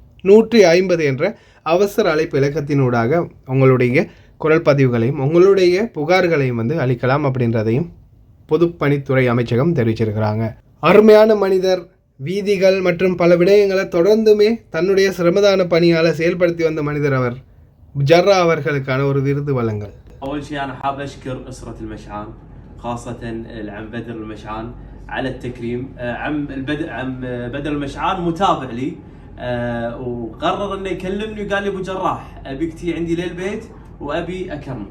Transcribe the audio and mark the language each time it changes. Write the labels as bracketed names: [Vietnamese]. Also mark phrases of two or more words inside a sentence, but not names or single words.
[Tamil] 150 என்ற அவசர அழைப்பு இலக்கத்தினூடாக உங்களுடைய குரல் பதிவுகளையும் உங்களுடைய புகார்களையும் வந்து அளிக்கலாம் அப்படின்றதையும் பொதுப்பணித்துறை அமைச்சகம் தெரிவிச்சிருக்கிறாங்க. அருமையான மனிதர், வீதிகள் மற்றும் பல விடயங்களை தொடர்ந்துமே தன்னுடைய சிரமதான பணியால் செயல்படுத்தி வந்த மனிதர் அவர். ஜர்ரா அவர்களுக்கான ஒரு விருது வழங்கல். [Arabic] أول شيء أنا حاب أشكر أسرة المشعان، خاصة العم بدر المشعان على التكريم. عم بدر المشعان متابع لي، وقرر إنه يكلمني وقال لي أبو جراح أبيك تي عندي للبيت وأبي أكرمك.